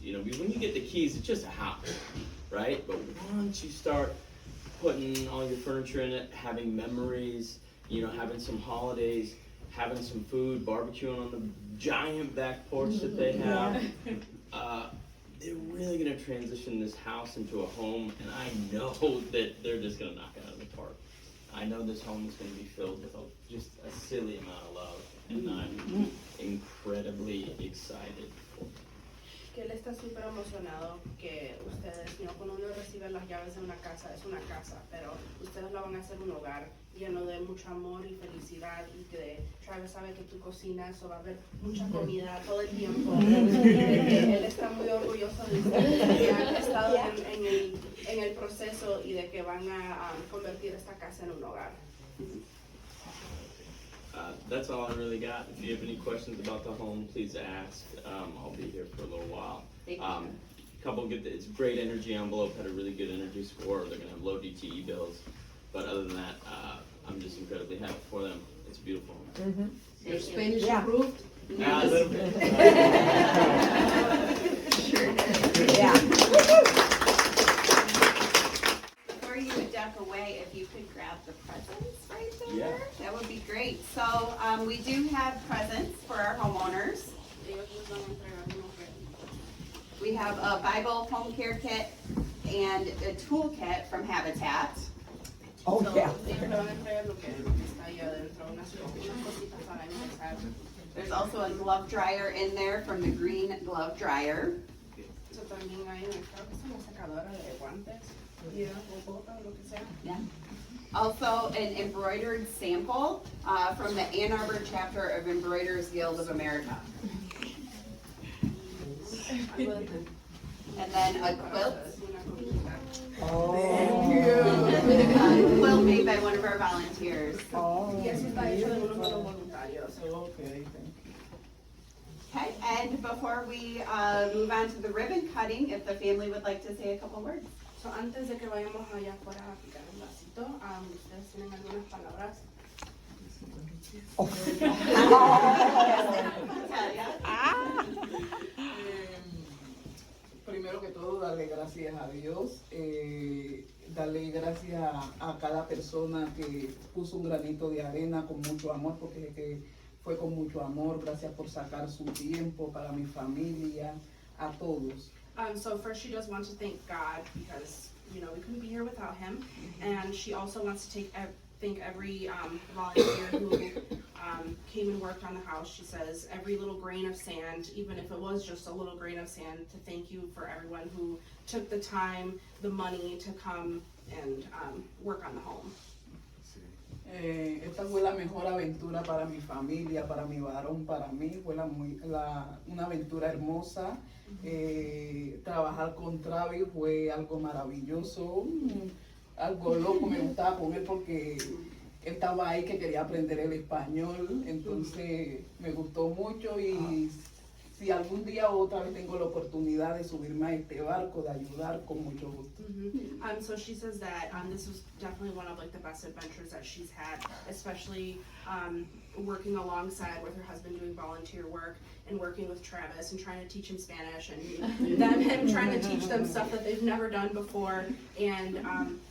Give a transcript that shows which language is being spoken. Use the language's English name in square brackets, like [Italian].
[English] You know, when you get the keys, it's just a house, right? But once you start putting all your furniture in it, having memories, you know, having some holidays, having some food, barbecuing on the giant back porch that they have, they're really gonna transition this house into a home, and I know that they're just gonna knock it out of the park. I know this home is gonna be filled with just a silly amount of love, and I'm incredibly excited for it. [Spanish] Que él está súper emocionado que ustedes, cuando uno recibe las llaves de una casa, es una casa, pero ustedes la van a hacer un hogar lleno de mucho amor y felicidad, y que Travis sabe que tú cocinas o va a haber mucha comida todo el tiempo. Él está muy orgulloso de ustedes que han estado en el proceso y de que van a convertir esta casa en un hogar. [English] That's all I really got. If you have any questions about the home, please ask. I'll be here for a little while. It's a great energy envelope, had a really good energy score. They're gonna have low DTE bills. But other than that, I'm just incredibly happy for them. It's a beautiful home. Your Spanish improved? A little bit. Before you duck away, if you could grab the presents right there, Yeah. that would be great. So we do have presents for our homeowners. [Spanish] Ellos les van a entregar unos regalos. [English] We have a Bible home care kit and a toolkit from Habitat. Oh, So, yeah. [Spanish] ellos le van a entregar lo que está ahí adentro, unas cositas para empezar. [English] There's also a glove dryer in there from the Green Glove Dryer. [Spanish] So, también hay creo que es una secadora de guantes, o botas, o lo que sea. [English] Also an embroidered sample from the Ann Arbor chapter of Embroiderers Guild of America. And then a quilt. A quilt made by one of our volunteers. [Spanish] Y eso está hecho de unos de los voluntarios. [English] Okay, thank you. Okay, and before we move on to the ribbon cutting, if the family would like to say a couple words. [Spanish] So, antes de que vayamos allá afuera a picar un vasito, ustedes tienen algunas palabras. Primero que todo, darle gracias a Dios, darle gracias a cada persona que puso un granito de arena con mucho amor, porque que fue con mucho amor. Gracias por sacar su tiempo para mi familia, a todos. [English] So first she does want to thank God because, we couldn't be here without him. And she also wants to thank every volunteer who came and worked on the house. She says every little grain of sand, even if it was just a little grain of sand, to thank you for everyone who took the time, the money to come and work on the home. [Spanish] Esta fue la mejor aventura para mi familia, para mi varón, para mí. Fue una aventura hermosa. Trabajar con Travis fue algo maravilloso, algo loco. Me gustaba con él porque él estaba ahí que quería aprender el español. Entonces me gustó mucho, y si algún día o otra vez tengo la oportunidad de subirme a este barco, de ayudar, con mucho gusto. [English] So she says that this was definitely one of the best adventures that she's had, especially working alongside with her husband doing volunteer work and working with Travis and trying to teach him Spanish, and him trying to teach them stuff that they've never done before. And